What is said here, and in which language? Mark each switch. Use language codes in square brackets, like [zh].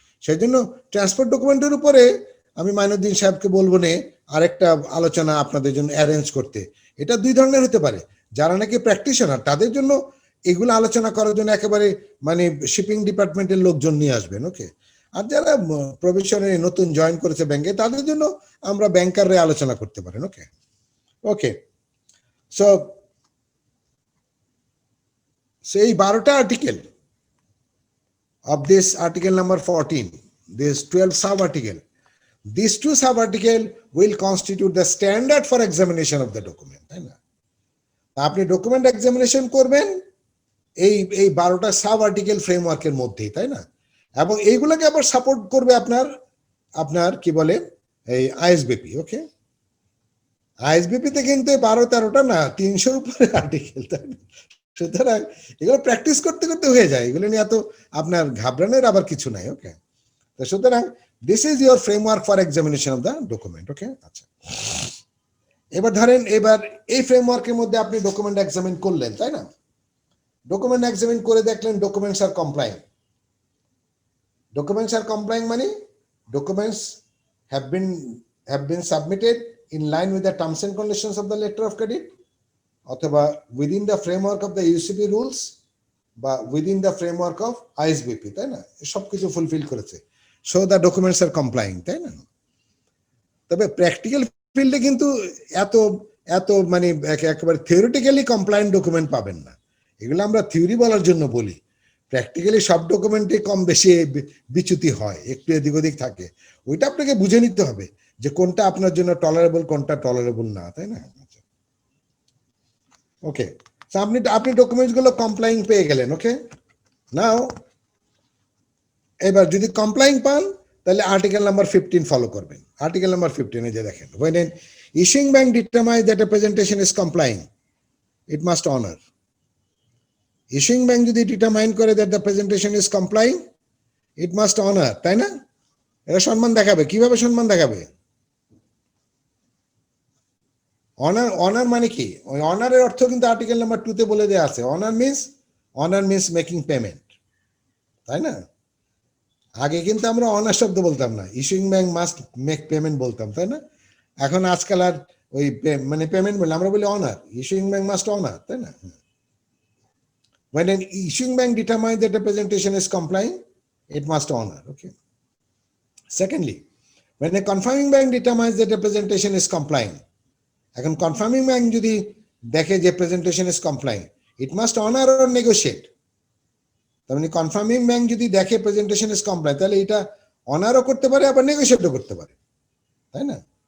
[bn] সেই জন্য ট্রান্সপোর্ট ডকুমেন্টের উপরে আমি মাইনুদ্দিন সাহেবকে বলবো না আরেকটা আলোচনা আপনাদের জন্য অ্যারেঞ্জ করতে। এটা দুই ধরনের হতে পারে, যারা নাকি প্র্যাকটিশনার তাদের জন্য এগুলো আলোচনা করার জন্য একেবারে মানে শিপিং ডিপার্টমেন্টের লোকজন নিয়ে আসবেন। ওকে, আর যারা প্রফেশনে নতুন জয়েন করেছে ব্যাংকে, তাদের জন্য আমরা ব্যাংকাররা আলোচনা করতে পারেন। [en] okay, okay, so এই 12টা article of this article number 14, this 12 sub article, these 2 sub article will constitute the standard for examination of the document, [bn] তাই না? আপনি ডকুমেন্ট এক্সামিনেশন করবেন এই 12টা সাব আর্টিকেল ফ্রেমওয়ার্কের মধ্যেই, তাই না? এবং এইগুলোকে আবার সাপোর্ট করবে আপনার কি বলে এই আইএসবিপি। ওকে, আইএসবিপি তে কিন্তু 12-13টা না 300-র উপরে আর্টিকেল, তাই না? সুতরাং এগুলো প্র্যাকটিস করতে করতে হয়ে যায়, এগুলো নিয়ে এত আপনার ঘাবড়ানোর আবার কিছু নাই। [en] okay, [bn] তো সুতরাং [en] This is your framework for examination of the document. [bn] ওকে, আচ্ছা, এবার ধরেন এবার এই ফ্রেমওয়ার্কের মধ্যে আপনি ডকুমেন্ট এক্সামিন করলেন, তাই না? [en] document examine [bn] করে দেখলেন [en] Documents are complying. Documents are complying [bn] মানে [en] Documents have been submitted in line with the terms and conditions of the letter of credit, অথবা within the framework of the UCP rules বা within the framework of ISBP, তাই না? [bn] সবকিছু fulfil করেছে, [en] So the documents are complying, তাই না? [bn] তবে practical ফিল্ডে কিন্তু এত এত মানে একেবারে থিওরিটিক্যালি কমপ্লায়েন্ট ডকুমেন্ট পাবেন না। এগুলো আমরা থিওরি বলার জন্য বলি, প্র্যাকটিক্যালি সব ডকুমেন্টে কম বেশি বিচ্যুতি হয়, একটু এদিক ওদিক থাকে। ওইটা আপনাকে বুঝে নিতে হবে যে কোনটা আপনার জন্য টলারেবল, কোনটা টলারেবল না, তাই না? ওকে, আপনি ডকুমেন্টস গুলো কমপ্লাইং পেয়ে গেলেন। ওকে, নাও এবার যদি কমপ্লাইং পান তাহলে আর্টিকেল নাম্বার 15 ফলো করবেন। [en] Article number 15 এ যে দেখেন, when an issuing bank determines that a presentation is complying, it must honor. Issuing bank [bn] যদি ডিটারমাইন করে [en] that the presentation is complying, it must honor, তাই না? [bn] এটা সম্মান দেখাবে। কিভাবে সম্মান দেখাবে? অনার মানে কি? ওই অনারের অর্থ কিন্তু আর্টিকেল নাম্বার 2 তে বলে দেওয়া আছে। [en] honour means making payment, [bn] তাই না? আগে কিন্তু আমরা অনার শব্দ বলতাম না, [en] issuing bank must make payment [bn] বলতাম, তাই না? এখন আজকাল আর ওই মানে পেমেন্ট বলে আমরা বলি honour, [en] issuing bank must honour, [bn] তাই না? [en] When an issuing bank determines that the presentation is complying, it must honor. Okay. Secondly, when a confirming bank determines that the presentation is complying, [bn] এখন confirming bank যদি দেখে যে [en] Presentation is complying, it must honour or negotiate. [bn] তার মানে confirming bank যদি দেখে [en] presentation is complying, [bn] তাহলে এটা অনারও করতে পারে আবার নেগোশিয়েটও করতে পারে, তাই না?